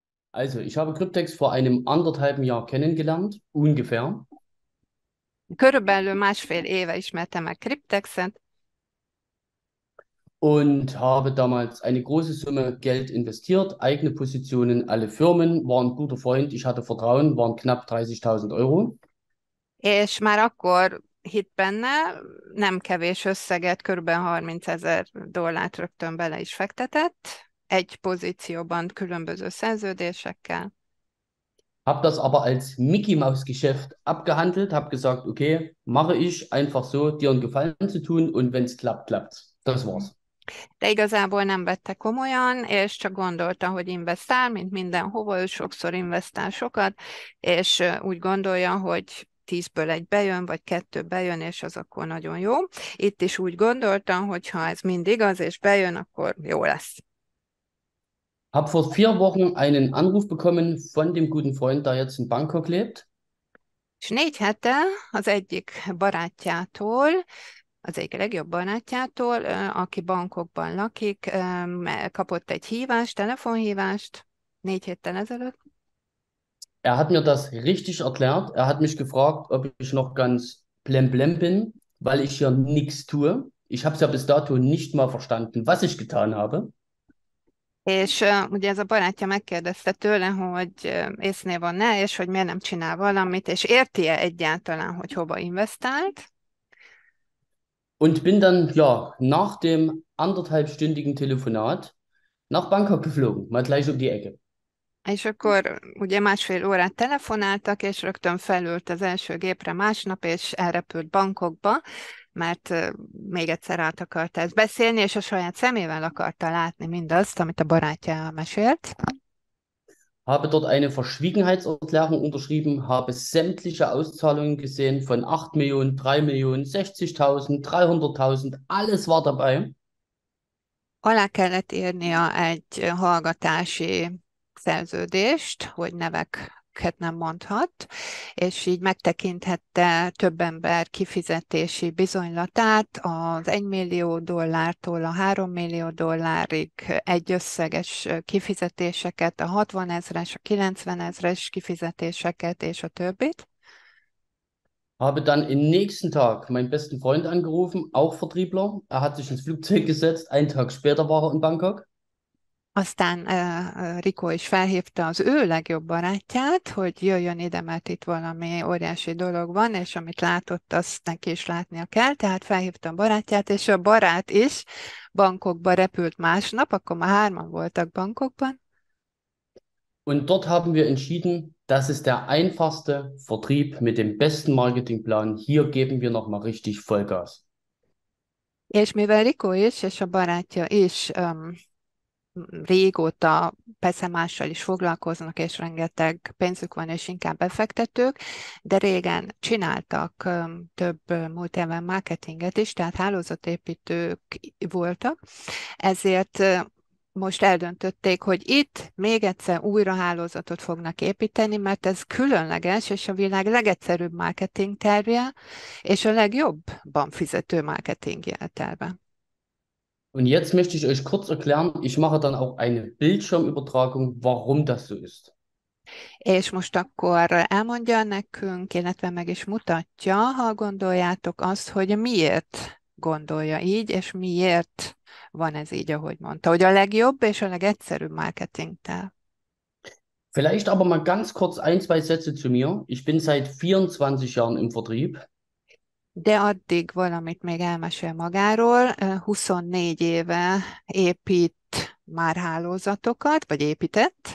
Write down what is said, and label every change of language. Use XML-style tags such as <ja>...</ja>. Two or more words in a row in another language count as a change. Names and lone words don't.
<de>Also, ich habe Kryptex vor einem anderthalben Jahr kennengelernt, ungefähr,</de> <hu>Körülbelül másfél éve ismertem meg Cryptexet,</hu> <de>und habe damals eine große Summe Geld investiert, eigene Positionen, alle Firmen, war ein guter Freund, ich hatte Vertrauen, waren knapp 30.000 Euro.</de> <hu>és már akkor hitt benne, nem kevés összeget, körülbelül 30 000 dollárt rögtön bele is fektetett, egy pozícióban különböző szerződésekkel.</hu> <de>Habe das aber als Mickey Maus Geschäft abgehandelt, habe gesagt, okay, mache ich einfach so, dir einen Gefallen zu tun und wenn es klappt, klappt's. Das war's.</de> <hu>De igazából nem vette komolyan, és csak gondolta, hogy investál, mint mindenhova, ő sokszor investál sokat, és úgy gondolja, hogy 10-ből egy bejön, vagy 2 bejön, és az akkor nagyon jó. Itt is úgy gondoltam, hogy ha ez mind igaz, és bejön, akkor jó lesz.</hu> <de>Habe vor 4 Wochen einen Anruf bekommen von dem guten Freund, der jetzt in Bangkok lebt.</de> <hu>És 4 hete az egyik barátjától, az egyik legjobb barátjától, aki Bangkokban lakik, kapott egy hívást, telefonhívást 4 héttel ezelőtt.</hu> <de>Er hat mir das richtig erklärt. Er hat mich gefragt, ob ich noch ganz blemblem bin, weil ich hier nichts tue. Ich habe es ja bis dato nicht mal verstanden, was ich getan habe.</de> <hu>És ugye ez a barátja megkérdezte tőle, hogy észnél van-e, és hogy miért nem csinál valamit, és érti-e egyáltalán, hogy hova investált.</hu> <de>Und bin dann, ja, nach dem anderthalbstündigen Telefonat nach Bangkok geflogen, mal gleich um die Ecke.</de> <hu>És akkor ugye másfél órát telefonáltak, és rögtön felült az első gépre másnap, és elrepült Bangkokba, mert még egyszer át akarta ezt beszélni, és a saját szemével akarta látni mindazt, amit a barátja mesélt.</hu> <de>Habe dort eine Verschwiegenheitserklärung unterschrieben, habe sämtliche Auszahlungen gesehen von 8 Millionen, 3 Millionen, 60.000, 300.000, alles war dabei.</de> <hu>Alá kellett írnia egy hallgatási szerződést, hogy neveket nem mondhat, és így megtekinthette több ember kifizetési bizonylatát az 1 millió dollártól a 3 millió dollárig egy összeges kifizetéseket, a 60 ezres, a 90 ezres kifizetéseket és a többit.</hu> <de>Habe dann am nächsten Tag meinen besten Freund angerufen, auch Vertriebler. Er hat sich ins Flugzeug gesetzt. Einen Tag später war er in Bangkok.</de> <hu>Aztán Rico is felhívta az ő legjobb barátját, hogy jöjjön ide, mert itt valami óriási dolog van, és amit látott, azt neki is látnia kell. Tehát felhívta a barátját, és a barát is Bangkokba repült másnap, akkor már hárman voltak Bangkokban.</hu> <de>Und dort haben wir entschieden, das ist der einfachste Vertrieb mit dem besten Marketingplan. Hier geben wir nochmal richtig Vollgas.</de> <hu>És mivel Rico is, és a barátja is régóta persze mással is foglalkoznak, és rengeteg pénzük van, és inkább befektetők, de régen csináltak több multilevel marketinget is, tehát hálózatépítők voltak, ezért most eldöntötték, hogy itt még egyszer újra hálózatot fognak építeni, mert ez különleges, és a világ legegyszerűbb marketing terve, és a legjobban fizető marketing terve.</hu> <de>Und jetzt möchte ich euch kurz erklären, ich mache dann auch eine Bildschirmübertragung, warum das so ist.</de> <hu>És most akkor elmondja nekünk, illetve meg is mutatja, ha gondoljátok azt, hogy miért gondolja így, és miért van ez így, ahogy mondta, hogy a legjobb és a legegyszerűbb marketingtel.</hu> <de>Vielleicht aber mal ganz kurz ein, zwei Sätze zu mir. Ich bin seit 24 Jahren im Vertrieb.</de> <hu>De addig valamit még elmesél magáról. 24 éve épít már hálózatokat, vagy épített,</hu>